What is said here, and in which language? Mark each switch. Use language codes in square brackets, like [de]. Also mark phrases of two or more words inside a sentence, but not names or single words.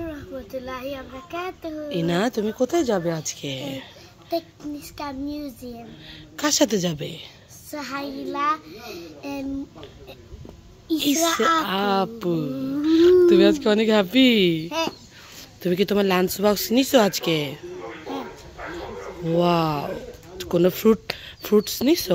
[ar] ورحمة الله وبركاته. [bn] ইনা তুমি কোথায় যাবে আজকে? [sv] Tekniska museum. [bn] কার সাথে যাবে? [en] Sahila and Isra Isra [bn] আপু। তুমি আজকে অনেক হ্যাপি। হ্যাঁ। তুমি কি তোমার [en] lunch box [bn] নিছো আজকে? ওয়াও, কোনো ফ্রুটস নিছো?